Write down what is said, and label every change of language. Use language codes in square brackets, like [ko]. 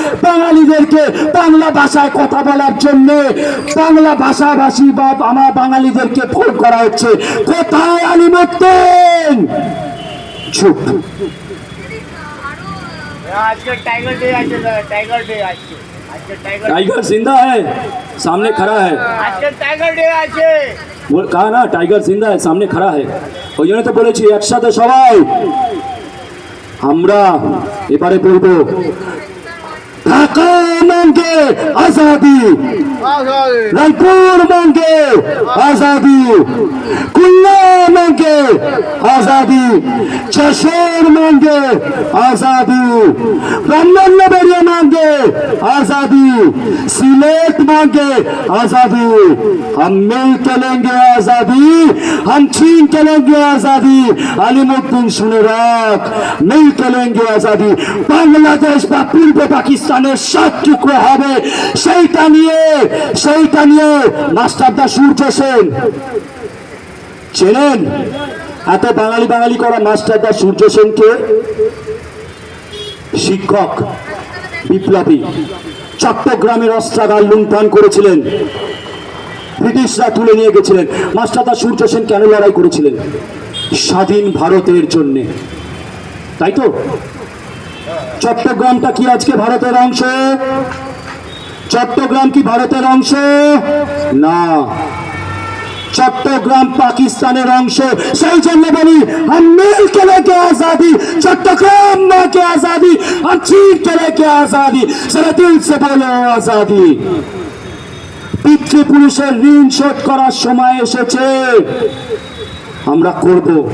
[bn] বাঙালিদেরকে বাংলা ভাষায় কথা বলার জন্য বাংলা ভাষাভাষী বা আমার বাঙালিদেরকে ফোন করা হচ্ছে। কোথায় আলিমুদ্দিন? चुप। [hi] आज का टाइगर डे आज टाइगर डे आज टाइगर जिंदा है, सामने खड़ा है। आज का टाइगर डे आज वो कहा ना टाइगर जिंदा है, सामने खड़ा है। [bn] ওই জন্য তো বলেছি একসাথে সবাই আমরা এবারে বলবো ঢাকা মাঙ্গে আজাদি, রংপুর মাঙ্গে আজাদি, খুলনা মাঙ্গে আজাদি, যশোর মাঙ্গে আজাদি, ব্রাহ্মণবাড়িয়া মাঙ্গে আজাदी, [hi] सिलेट मांगे आजादी। हम मिल के लेंगे आजादी, हम छीन के लेंगे आजादी। [bn] আলিমুদ্দিন শুনে রাখ, [hi] মিল কে লেঙ্গে আজাদি। [bn] বাংলাদেশ বা পূর্ব পাকিস্তানের 7 টুকরো হবে, সেইটা নিয়ে মাস্টারদা সূর্য সেন চেনেন? এত বাঙালি বাঙালি করা মাস্টারদা সূর্য সেনকে শিক্ষক বিপ্লবী চট্টগ্রামের অস্ত্রাগার লুণ্ঠন করেছিলেন, ব্রিটিশরা তুলে নিয়ে গেছিলেন। মাস্টারদা সূর্য সেন কেন লড়াই করেছিলেন? স্বাধীন ভারতের জন্যে, তাই তো? চট্টগ্রামটা কি আজকে ভারতের অংশ? চট্টগ্রাম কি ভারতের অংশ? না, চট্টগ্রাম পাকিস্তানের অংশ। সেই জন্য বলি [hi] हम मिल के लेके आजादी, चट्टग्राम मां के आजादी, हम चीर के लेके आजादी, जरा दिल से बोलो आजादी। [bn] পিতৃপুরুষের ঋণ শোধ করার সময় এসেছে, আমরা করব।